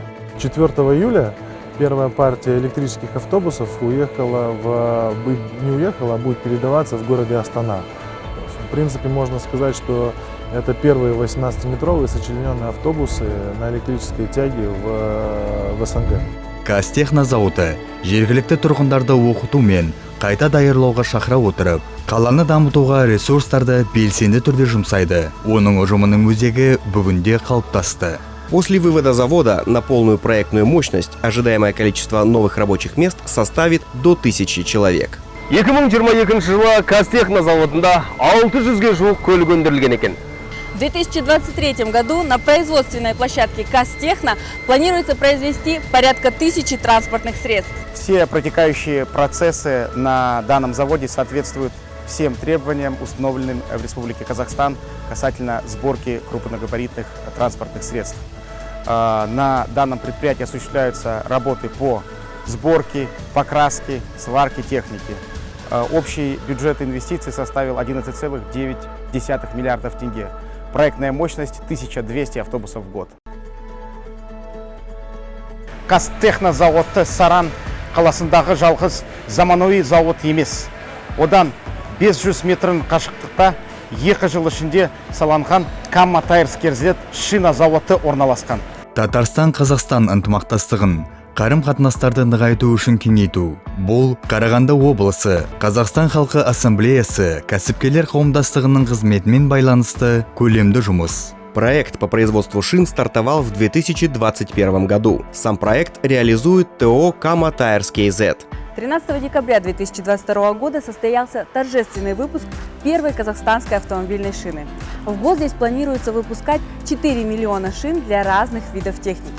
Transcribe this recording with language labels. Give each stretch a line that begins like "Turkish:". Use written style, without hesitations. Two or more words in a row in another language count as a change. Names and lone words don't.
Russian: 4 июля первая партия электрических автобусов будет передаваться в городе Астана. В принципе, можно сказать, что это первые 18-метровые сочлененные автобусы на электрической тяге в СНГ.
Kazakh: Казтехно зауыты жергілікті тұрғындарды оқыту мен қайта даярлауға шақыра отырып, қаланы дамытуға ресурстарды белсенді түрде жұмсайды. Оның ұжымының өзегі бүгінде қалыптасты.
Russian: После вывода завода на полную проектную мощность ожидаемое количество новых рабочих мест составит до 1000 человек.
Kazakh: 2022 жылы Казтехно заводында 600-ге жуық көлік өндірілген екен.
Russian: В 2023 году на производственной площадке Казтехно планируется произвести порядка 1000 транспортных средств. Все протекающие процессы на данном заводе соответствуют всем требованиям, установленным в Республике Казахстан касательно сборки крупногабаритных транспортных средств. На данном предприятии осуществляются работы по сборки, покраски, сварки техники. Общий бюджет инвестиций составил 11,9 миллиардов тенге. Проектная мощность 1200 автобусов в год.
Kazakh: Қазтехнозауыты Саран қаласындағы жалғыз заманауи зауыт емес. Одан 500 метрін қашықтықта 2 жыл ішінде саланған Камма Тайрс Керзет шина зауыты орналасқан. Татарстан-Қазақстан ынтымақтастығын қарым-қатынастарды нығайту үшін кеңейту. Бұл Қарағанды облысы, Қазақстан халқы ассамблеясы, кәсіпкерлер қауымдастығының қызметімен байланысты көлемді жұмыс.
Russian: Проект по производству шин стартовал в 2021 году. Сам проект реализует ТО Камма Тайрс KZ. 13 декабря 2022 года состоялся торжественный выпуск первой казахстанской автомобильной шины. В год здесь планируется выпускать 4 миллиона шин для разных видов техники.